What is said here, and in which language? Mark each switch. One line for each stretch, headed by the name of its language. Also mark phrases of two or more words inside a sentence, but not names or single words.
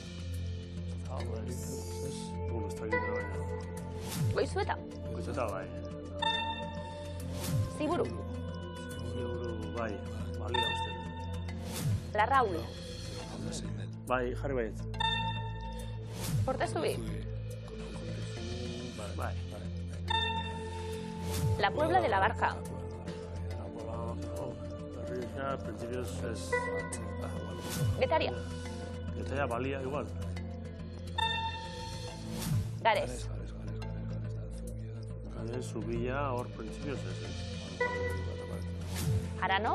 Basque: Goizueta? Goizueta, bai. Ziburu? Bai, balia uste. Larraul? Bai, jarri baiet. Portezubi? Bai. La Puebla de la Barca? Errioxa, principios ez... Getaria. Getaria balia igual. Gares. Gares, Zubia, hor principios ez. Arano.